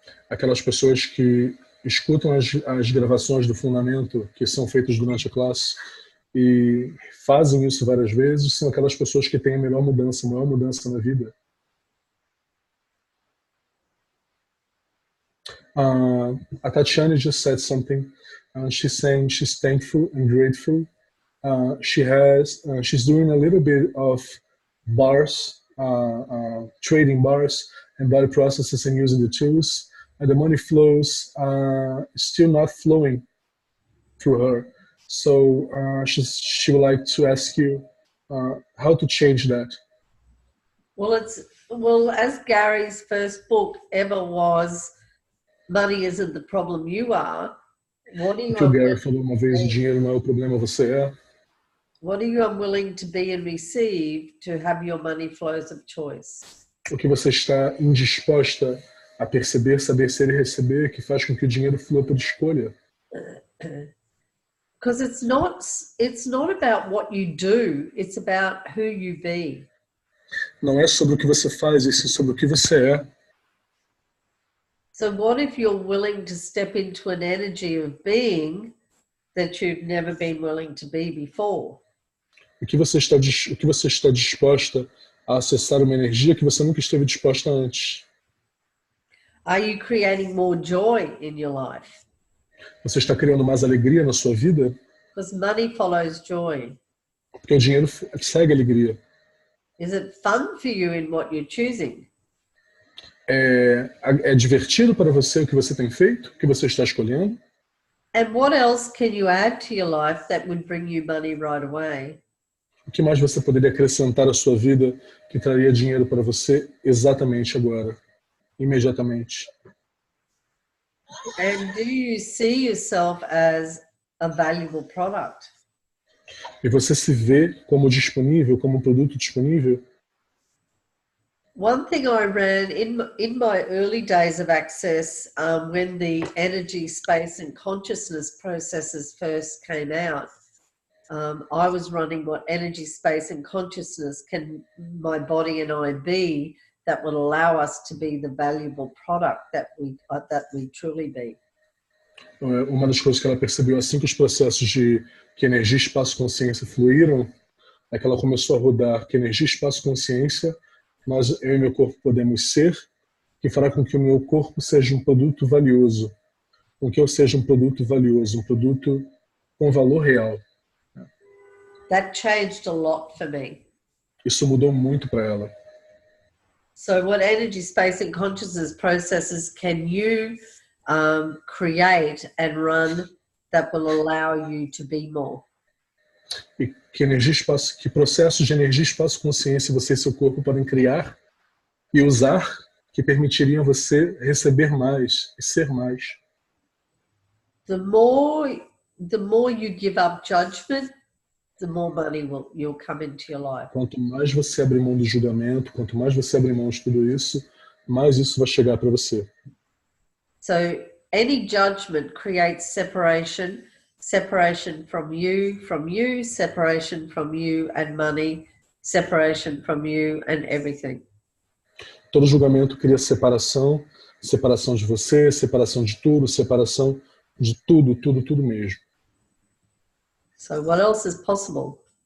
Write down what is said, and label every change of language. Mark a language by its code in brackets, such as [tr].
[pt] Aquelas pessoas que escutam as gravações do fundamento que são feitas durante a classe e fazem isso várias vezes, são aquelas pessoas que têm a maior mudança na vida. [en] A Tatiana just said something. She's saying she's thankful and grateful. She's doing a little bit of bars, trading bars, and body processes and using the tools, and the money flows still not flowing through her. So she would like to ask you how to change that. Well, as Gary's first book ever was, Money Isn't the Problem, You Are. What are [pt] O [en] you [pt] que o Gary [en] unwilling [pt] falou uma [en] to [pt] vez, o [en] be? [pt] dinheiro não é o problema, você é. [en] What are you unwilling to be and receive to have your money flows of choice? [pt] O que você está indisposta a perceber, saber ser e receber, que faz com que o dinheiro flua por escolha. [en] Because it's not about what you do, it's about who you be. [pt] Não é sobre o que você faz, e sim sobre o que você é. [en] So what if you're willing to step into an energy of being that you've never been willing to be before? [pt] O que você está disposta a acessar uma energia que você nunca esteve disposta antes? [en] Are you creating more joy in your life? [pt] Você está criando mais alegria na sua vida? [en] Because money follows joy. [pt] Porque o dinheiro segue a alegria. [en] Is it fun for you in what you're choosing? [pt] É divertido para você o que você tem feito, o que você está escolhendo? [en] And what else can you add to your life that would bring you money right away? [pt] O que mais você poderia acrescentar à sua vida que traria dinheiro para você exatamente agora, imediatamente? [en] And do you see yourself as a valuable product? [pt] E você se vê como disponível, como um produto disponível? [en] One thing I ran in my early days of Access, when the energy, space, and consciousness processes first came out, I was running what energy, space, and consciousness can my body and I be that will allow us to be the valuable product that we truly be. [pt] Uma das coisas que ela percebeu assim que os processos de que energia, espaço e consciência fluíram, é que ela começou a rodar que energia, espaço e consciência, eu e meu corpo podemos ser, que fará com que o meu corpo seja um produto valioso, com que eu seja um produto valioso, um produto com valor real. [en] That changed a lot for me. [pt] Isso mudou muito para ela. [en] So what energy, space, and consciousness processes can you create and run that will allow you to be more? [pt] E que energia, espaço, que processos de energia, espaço, consciência você e seu corpo podem criar e usar que permitiriam você receber mais e ser mais. [en] The more you give up judgment, the more money you'll come into your life. [pt] Quanto mais você abre mão do julgamento, quanto mais você abre mão de tudo isso, mais isso vai chegar para você. [en] So any judgment creates separation from you, separation from you and money, separation from you and everything. [pt] Todo julgamento cria separação, separação de você, separação de tudo, separação de tudo mesmo. [en] So what else is possible?